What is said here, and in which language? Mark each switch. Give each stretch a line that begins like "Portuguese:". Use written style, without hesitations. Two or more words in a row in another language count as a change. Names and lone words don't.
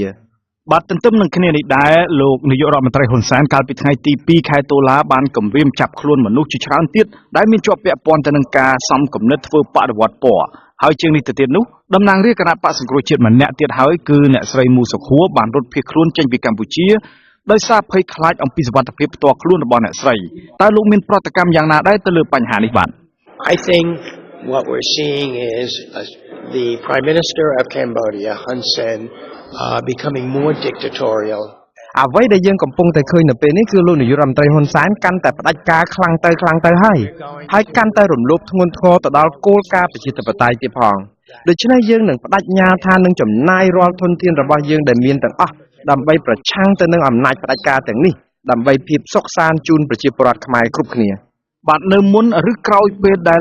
Khmer: បាទទន្ទឹមនឹងគ្នានេះដែរលោកនាយករដ្ឋមន្ត្រីហ៊ុនសែនកាលពីថ្ងៃទី2ខែតុលាបានគម្រាមចាប់ខ្លួនមនុស្សជាច្រើនទៀតដែលមានជាប់ពាក់ព័ន្ធទៅនឹងការសំគំនិតធ្វើបដិវត្តពណ៌ហើយជាងនេះទៅទៀតនោះតំណាងរាជគណៈបក្សសង្គ្រោះជាតិម្នាក់ទៀតហើយគឺអ្នកស្រីមូសុខួរបានរត់ភៀសខ្លួនចេញពីកម្ពុជាដោយសារភ័យខ្លាចអំពីសុវត្ថិភាពផ្ទាល់ខ្លួនរបស់អ្នកស្រីតើលោកមានប្រតិកម្មយ៉ាងណាដែរទៅលើបញ្ហានេះបាទ
English: I think what we're seeing is the Prime Minister of Cambodia, Hun Sen, becoming more dictatorial.
Khmer: អ្វីដែលយើងកំពុងតែឃើញនៅពេលនេះគឺលោកនាយករដ្ឋមន្ត្រីហ៊ុនសែនកាន់តែផ្ដាច់ការខ្លាំងទៅហើយកាន់តែរំលោភធ្ងន់ធ្ងរទៅដល់គោលការណ៍ប្រជាធិបតេយ្យទៀតផងដូច្នេះយើងនឹងបដិញ្ញាថានឹងចំណាយរាល់ធនធានរបស់ យើងដែលមានទាំងអស់ដើម្បីប្រឆាំងទៅនឹងអំណាចផ្ដាច់ការទាំងនេះដើម្បីភាពសុខសាន្តជូនប្រជាពលរដ្ឋខ្មែរគ្រប់គ្នាបាទនៅមុនឬក្រោយពេលដែល